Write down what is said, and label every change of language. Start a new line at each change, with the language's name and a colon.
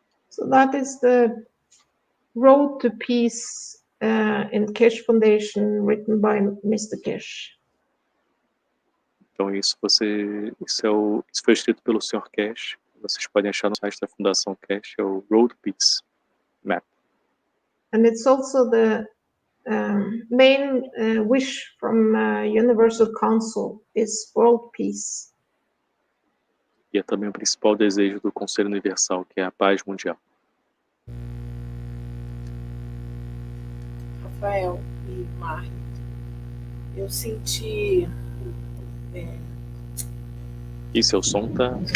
English: So that is the Road to Peace in Keshe Foundation, written by Mr. Keshe.
Portuguese: Então isso foi escrito pelo Sr. Keshe. Vocês podem achar no site da Fundação Keshe, é o Road to Peace Map.
English: And it's also the main wish from Universal Council is world peace.
Portuguese: E é também o principal desejo do Conselho Universal, que é a paz mundial. Rafael e Marie, eu senti... E seu som tá